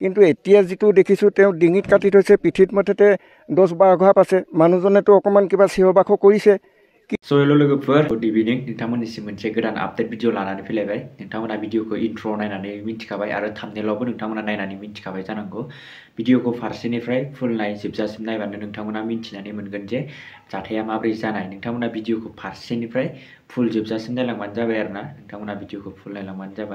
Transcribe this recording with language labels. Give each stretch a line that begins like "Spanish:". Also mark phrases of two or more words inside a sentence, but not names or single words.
Assamese: কিন্তু এতিয়া যিটো দেখিছোঁ তেওঁ ডিঙিত কাটি থৈছে, পিঠিত মুঠতে 10-12 ঘাপ আছে। মানুহজনেতো অকণমান কিবা চিঞৰ বাখৰ কৰিছে।
Bodo: Soil logoफोर
English: good evening
Bodo: नोंथांमोननिसिम मोनसे गोदान
English: update video
Bodo: लानानै फैलायबाय नोंथांमोना भिडिअखौ इन्ट्र नायनानै मिन्थिखाबाय आरो थाम्बनेलावबो नोंथांमोना नायनानै मिन्थिखाबाय जानांगौ भिडिअखौ फारसेनिफ्राय फुल नाय जोबजासिम नायबानो नोंथांमोना मिन्थिनानै मोनगोन जे जाथाया माबोरै जानाय नोंथांमोना भिडिअखौ फारसेनिफ्राय फुल जोबजासिम नायलांबानो जाबाय आरोना नोंथांमोना भिडिअखौ फुल नायलांबानो जाबाय